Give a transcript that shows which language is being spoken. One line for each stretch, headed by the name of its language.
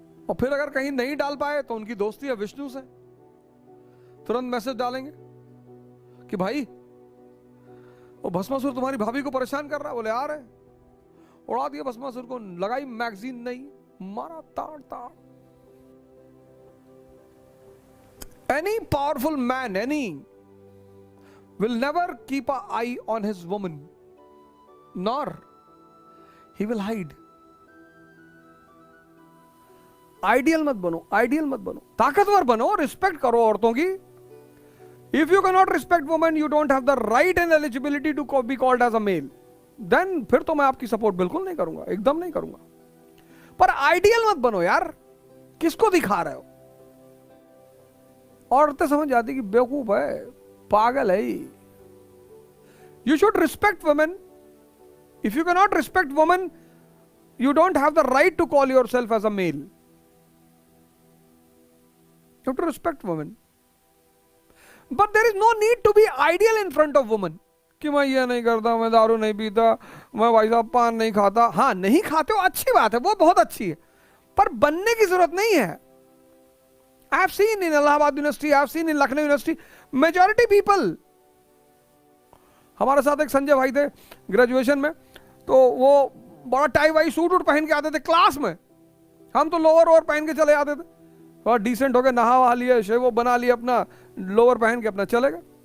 Hindi: और फिर अगर कहीं नहीं डाल पाए तो उनकी दोस्ती है विष्णु से, तुरंत मैसेज डालेंगे कि भाई वो भस्मासुर तुम्हारी भाभी को परेशान कर रहा है। बोले आ रहे, उड़ा दिया भस्मासुर को, लगाई मैगजीन, नहीं मारा ताड़ ताड़।
English: Any powerful man, will never keep an eye on his woman, nor he will hide.
Hindi: Ideal मत बनो, आइडियल मत बनो, ताकतवर बनो, रिस्पेक्ट करो औरतों की।
English: If you cannot respect women, you don't have the right and eligibility to be called as a male.
Hindi: Then फिर तो मैं आपकी सपोर्ट बिल्कुल नहीं करूंगा, एकदम नहीं करूंगा। पर आइडियल मत बनो यार, किसको दिखा रहे हो? औरतें समझ जाती कि बेवकूफ है, पागल है।
English: You should respect women. If you cannot respect women, you don't have the right to call yourself as a male. You have to respect women. But there is no need to be ideal in front of women.
Hindi: कि मैं ये नहीं करता, मैं दारू नहीं पीता, मैं भाई साहब पान नहीं खाता। हाँ नहीं खाते हो, अच्छी बात है, वो बहुत अच्छी है, पर बनने की जरूरत नहीं है।
English: I have seen in Allahabad university, I have seen in Lucknow university, majority people.
Hindi: हमारे साथ एक संजय भाई थे ग्रेजुएशन में, तो वो बड़ा टाई वाई सूट वूट पहन के आते थे क्लास में, हम तो लोअर ओवर पहन के चले आते थे, और डिसेंट होके नहा वहा लिए, शेव बना लिए, अपना लोअर पहन के अपना चले गए।